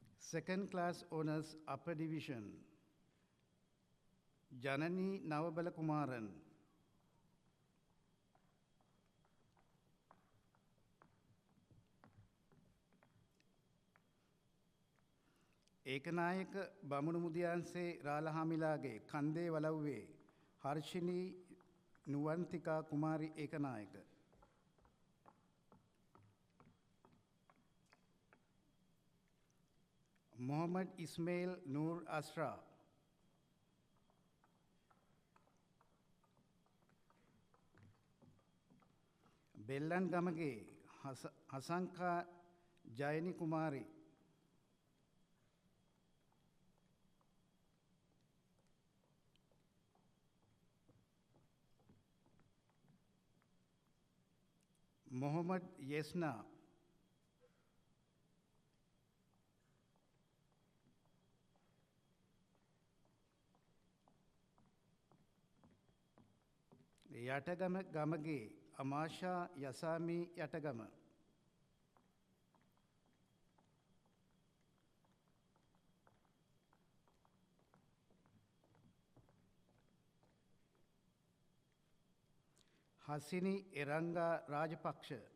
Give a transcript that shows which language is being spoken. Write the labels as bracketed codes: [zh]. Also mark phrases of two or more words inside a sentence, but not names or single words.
[en] Second class honors upper division, Janani Navabala Kumaran. [si] ඒකනායක බමුණු මුදියන්සේ රාලහාමිලාගේ කන්දේ වලව්වේ හර්ෂිනී නුවන්තිකා කුමාරි ඒකනායක. මොහමඩ් ඉස්මේල් නූර් අස්රා. බෙල්ලන් ගමගේ හසංකා ජයනි කුමාරි. मोहम्मद येसना. යටගම ගමගේ අමාෂා යසාමි යටගම. හසිනි එරංගා රාජපක්ෂ.